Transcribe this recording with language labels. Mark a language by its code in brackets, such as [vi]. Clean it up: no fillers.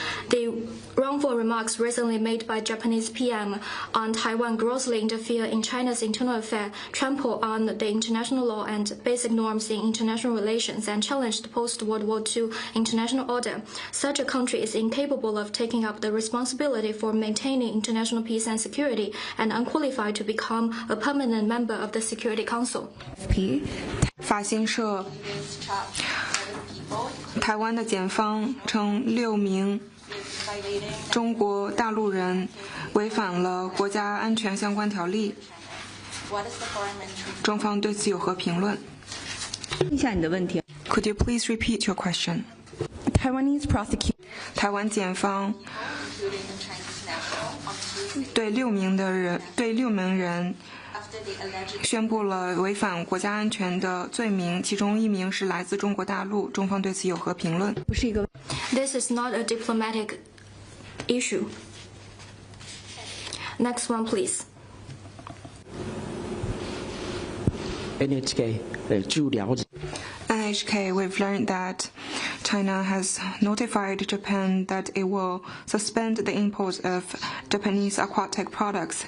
[en] The wrongful remarks recently made by Japanese PM on Taiwan grossly interfere in China's internal affairs, trample on the international law and basic norms in international relations, and challenge the post-World War II international order. Such a country is incapable of taking up the responsibility for maintaining international peace and security, and unqualified to become a permanent member of the Security Council. [zh] 法新社台湾的检方称6名中国大陆人违反了国家安全相关条例，中方对此有何评论？一下你的问题。 [en] Could you please repeat your question? Taiwanese prosecutors. [zh] 台湾检方对6名人宣布了违反国家安全的罪名，其中1名是来自中国大陆，中方对此有何评论？不是一个。 [en] This is not a diplomatic issue. Next one, please. [zh] NHK 据了解。 [en] NHK, we've learned that China has notified Japan that it will suspend the import of Japanese aquatic products.